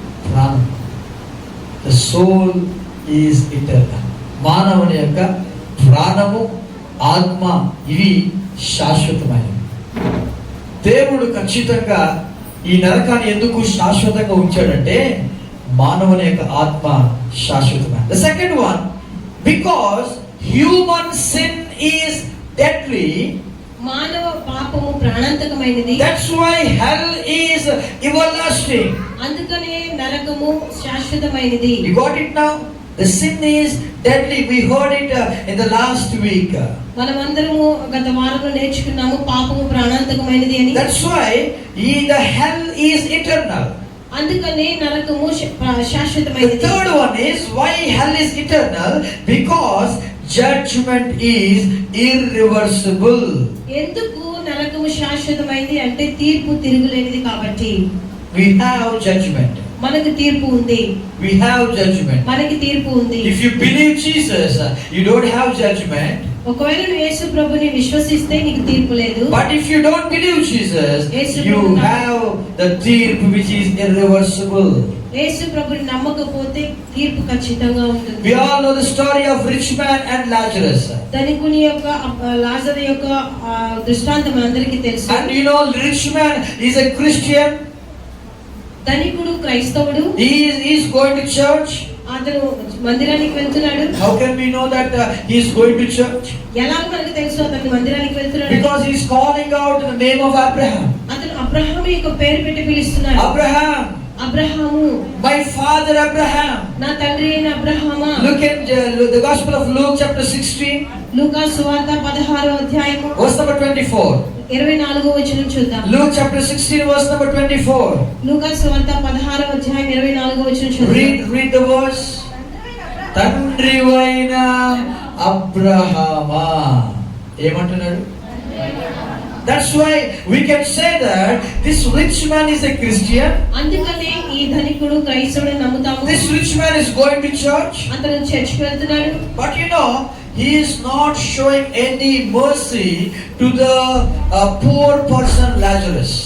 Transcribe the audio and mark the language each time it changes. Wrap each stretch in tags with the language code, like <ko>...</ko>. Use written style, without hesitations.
<en>ప్రాణం, the soul is eternal.</en> <te>మానవుని యొక్క ప్రాణము, ఆత్మ ఇవి శాశ్వతమైనవి. దేవుడు ఖచ్చితంగా ఈ నరకాన్ని ఎందుకు శాశ్వతంగా ఉంచాడంటే మానవుని యొక్క ఆత్మ శాశ్వతమైనది.</te> <en>The second one, because human sin is deadly.</en> <te>మానవ పాపము ప్రాణాంతకమైనది.</te> <en>That's why hell is everlasting.</en> <te>అందుకనే నరకము శాశ్వతమైనది.</te> <en>You got it now? The sin is deadly. We heard it in the last week.</en> <te>మనమందరము గత వారంలో నేర్చుకున్నాము పాపము ప్రాణాంతకమైనది అని.</te> <en>That's why the hell is eternal.</en> <te>అందుకనే నరకము శాశ్వతమైనది.</te> <en>The third one is why hell is eternal, because judgment is irreversible.</en> <te>ఎందుకు నరకము శాశ్వతమైనది అంటే తీర్పు తిరుగులేనిది కాబట్టి.</te> <en>We have judgment.</en> <te>మనకు తీర్పు ఉంది.</te> <en>We have judgment.</en> <te>మనకి తీర్పు ఉంది.</te> <en>If you believe Jesus, you don't have judgment.</en> <te>ఒకవేళ నువ్వు యేసు ప్రభుని విశ్వసిస్తే నీకు తీర్పు లేదు.</te> <en>But if you don't believe Jesus, you have the తీర్పు which is irreversible.</en> <te>యేసు ప్రభుని నమ్మకపోతే తీర్పు ఖచ్చితంగా ఉంటుంది.</te> <en>We all know the story of rich man and Lazarus.</en> <te>ధనికుని యొక్క లాజరు యొక్క దృష్టాంతం మనందరికీ తెలుసు.</te> <en>And you know, rich man is a Christian.</en> <te>ధనికుడు క్రైస్తవుడు.</te> <en>He is going to church.</en> <te>అతను మందిరానికి వెళ్తున్నాడు.</te> <en>How can we know that he is going to church?</en> <te>ఎలా మనకు తెలుసు అతను మందిరానికి వెళ్తున్నాడు?</te> <en>Because he is calling out the name of Abraham.</en> <te>అతను అబ్రహాము యొక్క పేరు పెట్టి పిలుస్తున్నాడు.</te> <en>Abraham,</en> <te>Abraham,</te> <en>my father Abraham.</en> <te>నా తండ్రి అయిన అబ్రహామా.</te> <en>Look at the Gospel of Luke chapter 16.</en> <te>లూకా సువార్త 16వ అధ్యాయము</te> <en>verse number 24.</en> <te>24వ వచనం చూద్దాం.</te> <en>Luke chapter 16 verse number 24.</en> <te>లూకా సువార్త 16వ అధ్యాయం 24వ వచనం చూద్దాం.</te> <en>Read the verse.</en> <te>తండ్రివైన అబ్రహామా ఏమంటున్నాడు?</te> <en>That's why we can say that this rich man is a Christian.</en> <te>అందుకనే ఈ ధనికుడు క్రైస్తవుడని నమ్ముతాము.</te> <en>This rich man is going to church.</en> <te>అతను చర్చికి వెళ్తున్నాడు.</te> <en>But you know, he is not showing any mercy to the poor person Lazarus.</en>